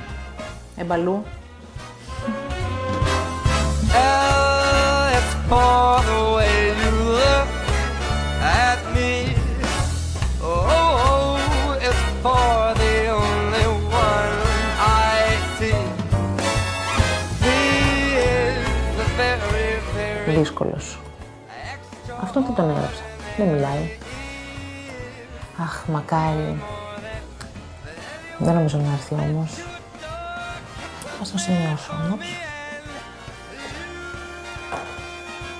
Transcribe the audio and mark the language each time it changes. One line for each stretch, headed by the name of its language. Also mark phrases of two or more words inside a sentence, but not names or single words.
English: Εμπαλού. For the way you look at me. Oh, it's for the only one I see. He is the very, very...
Greek: Δύσκολος. Αυτό δεν τον έγραψα. Δεν μιλάει. Αχ, μακάρι. Δεν νομίζω να έρθει όμως. Ας το σημειώσω όμως.